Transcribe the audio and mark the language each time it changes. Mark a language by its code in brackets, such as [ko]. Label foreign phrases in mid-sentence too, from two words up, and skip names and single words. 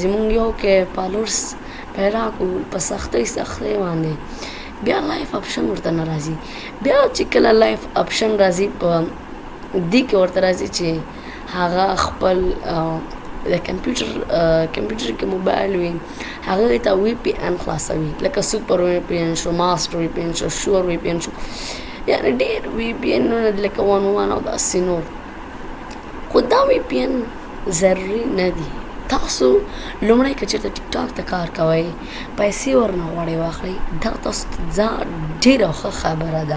[ps] موږ یو کې فالوورس پیدا کړو په سختۍ باندې بیا [en] live option [ps] ورته نه راځي. بیا چې کله [en] live option [ps] راځي په دې کې ورته راځي چې هغه خپل د کمپیوټر کې موبایل وي هغه ته VPN خلاصوي، لکه سوپر VPN شو، ماستر VPN شو، شور VPN شو، یعنې ډېر VPN لکه 1 او داسې نور. خو دا VPN ضروري نه دي. تاسو لومړی که چېرته ټیک ټاک ته کار کوئ پیسې ورنه غواړئ واخلئ، دا تاسو ته ډېره ښه خبره ده.